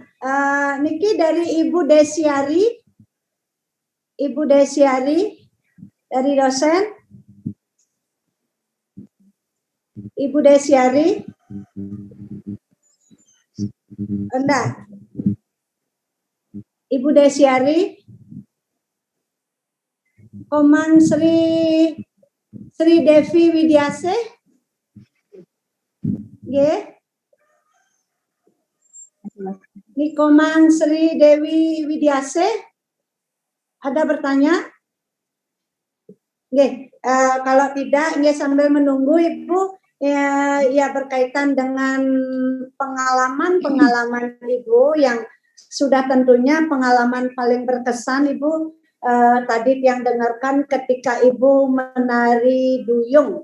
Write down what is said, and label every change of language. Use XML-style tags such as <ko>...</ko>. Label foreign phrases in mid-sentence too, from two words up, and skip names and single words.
<id>Niki dari Ibu Desiari. Ibu Desiari dari dosen. Ibu Desiari. Enggak. Ibu Desiari. Komang Sri Devi Widyase. Nggih. Ini Komang Sri Dewi Widyase. Ada bertanya? Nggih, kalau tidak, nggih sambil menunggu Ibu ya berkaitan dengan pengalaman Ibu yang sudah tentunya pengalaman paling berkesan Ibu tadi yang dengarkan ketika Ibu menari duyung.</id>